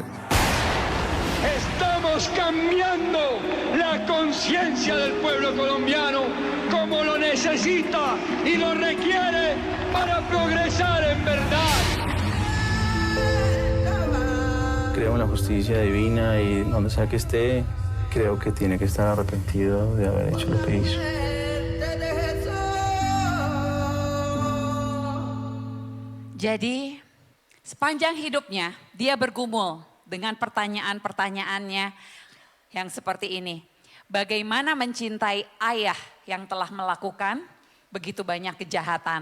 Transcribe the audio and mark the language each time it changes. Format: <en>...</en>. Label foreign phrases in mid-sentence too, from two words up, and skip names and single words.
<es>Estamos cambiando la conciencia del pueblo colombiano como lo necesita y lo requiere para progresar en verdad. creo en la justicia divina y donde sea que esté, creo que tiene que estar arrepentido de haber hecho lo que hizo.</es> <id>Jadi sepanjang hidupnya dia bergumul dengan pertanyaan-pertanyaannya yang seperti ini. Bagaimana mencintai ayah yang telah melakukan begitu banyak kejahatan?</id>